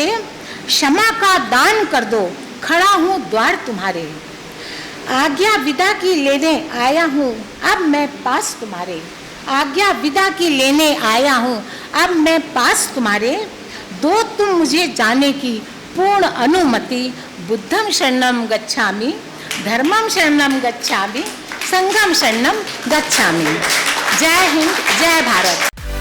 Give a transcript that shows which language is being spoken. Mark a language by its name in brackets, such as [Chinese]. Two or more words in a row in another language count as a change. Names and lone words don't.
[Hindi] क्षमा का दान कर दो खड़ा हूँ द्वार तुम्हारे। आज्ञा विदा की लेने आया हूँ अब मैं पास तुम्हारे। आज्ञा विदा की लेने आया हूँ अब मैं पास तुम्हारे। दो तुम मुझे जाने की पूर्ण अनुमति। [Pali] बुद्धम शरणम गच्छामि, धर्मम शरणम गच्छामि, संघम शरणम गच्छामि। [Hindi] जय हिंद, जय भारत।